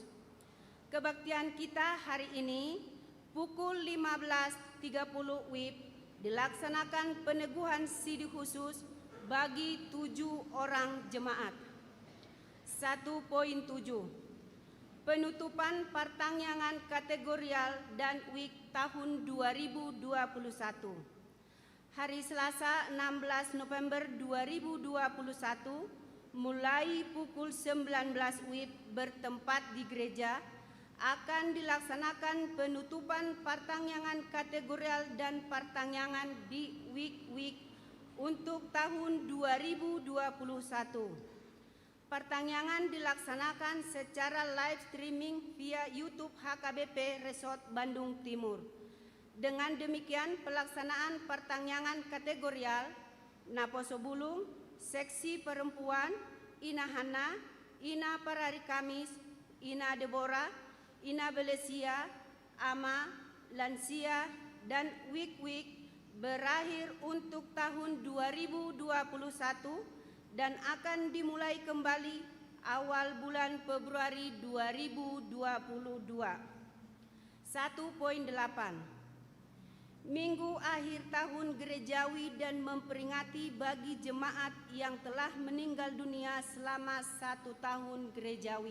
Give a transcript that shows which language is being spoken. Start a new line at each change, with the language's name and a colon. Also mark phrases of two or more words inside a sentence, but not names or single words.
Indonesian: Kebaktian kita hari ini pukul 15.30 WIB dilaksanakan peneguhan sidi khusus bagi 7 orang jemaat. 1.7 penutupan pertangyangan kategorial dan WIK tahun 2021. Hari Selasa 16 November 2021 mulai pukul 19 WIB bertempat di gereja akan dilaksanakan penutupan pertangyangan kategorial dan pertangyangan di WIK untuk tahun 2021. Pertangyangan dilaksanakan secara
English: live streaming
Indonesian: via YouTube HKBP Resort Bandung Timur. Dengan demikian pelaksanaan pertangyangan kategorial Naposo Bulung, Seksi Perempuan, Ina Hana, Ina Parari Kamis, Ina Deborah, Ina Belesia, AMA, Lansia, dan WIK berakhir untuk tahun 2021 dan akan dimulai kembali awal bulan Februari 2022. 1.8. Minggu akhir tahun gerejawi dan memperingati bagi jemaat yang telah meninggal dunia selama 1 tahun gerejawi.